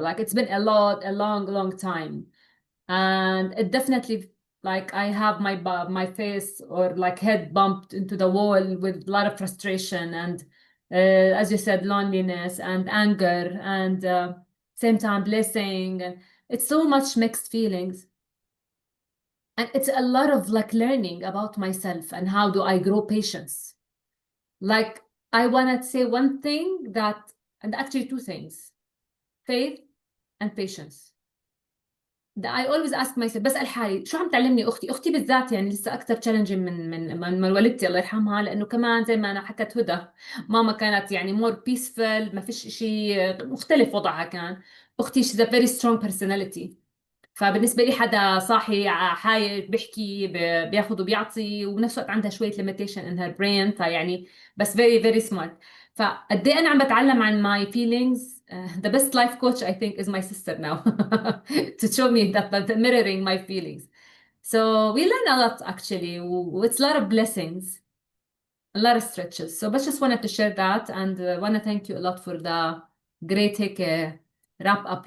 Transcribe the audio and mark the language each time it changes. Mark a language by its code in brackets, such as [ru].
[en] Like it's been a long time. And it definitely, like I have my face or like head bumped into the wall with a lot of frustration and as you said, loneliness and anger and same time blessing, and it's so much mixed feelings. And it's a lot of like learning about myself and how do I grow patience. Like I want to say one thing that, and actually two things, faith and patience. I always ask myself, [ar] بسأل حالي شو عم تعلمني أختي بالذات، يعني لسه أكثر challenging من والدتي الله يرحمها، لأنه كمان زي ما أنا حكت هدى ماما كانت يعني [en] more peaceful، [ar] ما فيش شيء مختلف وضعها كان. أختي [en] she's a very strong personality، [ar] فبالنسبة لي حدا صاحي حاير بيحكي بياخد وبيعطي، وبنفس الوقت عندها شوية [en] limitation in her brain، [ar] فيعني بس [en] very smart. [ar] فقد ايه أنا عم بتعلم عن [en] my feelings. The best life coach I think is my sister now to show me that mirroring my feelings. So we learn a lot actually. It's a lot of blessings, a lot of stretches. So I just wanted to share that, and want to thank you a lot for the great wrap up.